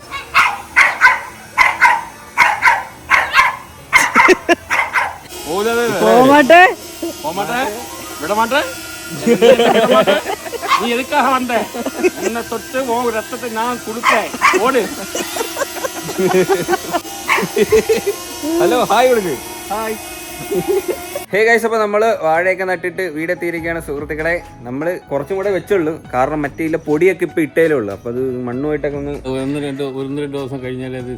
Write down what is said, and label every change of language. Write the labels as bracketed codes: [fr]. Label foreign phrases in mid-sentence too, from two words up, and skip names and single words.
[ta] நீ எதுக்காக வந்த? என்ன தொட்டு உன் ரத்தத்தை நான் கொடுத்தேன். ஓடு. [ml] ഹലോ, ഹായ് കൊടുക്ക്. ഹായ്. [en] hey guys, [ml] അപ്പോൾ നമ്മൾ വാഴയൊക്കെ നട്ടിട്ട് വീടെത്തിയിരിക്കുകയാണ് സുഹൃത്തുക്കളെ. നമ്മൾ കുറച്ചും കൂടെ വെച്ചുള്ളൂ, കാരണം മറ്റേ പൊടിയൊക്കെ ഇപ്പോൾ ഇട്ടേലേ ഉള്ളൂ. അപ്പോൾ അത് മണ്ണുമായിട്ടൊക്കെ ഒന്ന് രണ്ട് ദിവസം കഴിഞ്ഞാലേ അത്